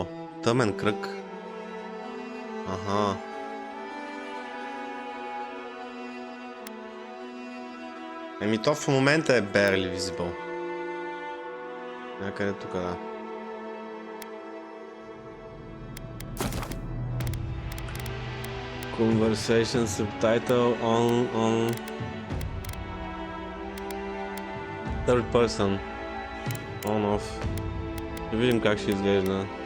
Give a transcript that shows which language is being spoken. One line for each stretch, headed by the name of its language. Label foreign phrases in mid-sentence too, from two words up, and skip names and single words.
Bulgarian: Тъмен кръг. Ага. Еми то в момента е
English: barely visible.
Bulgarian: Някъде тук, да.
English: Conversation subtitle on third person. On off.
Bulgarian: Ще видим как ще изглежда.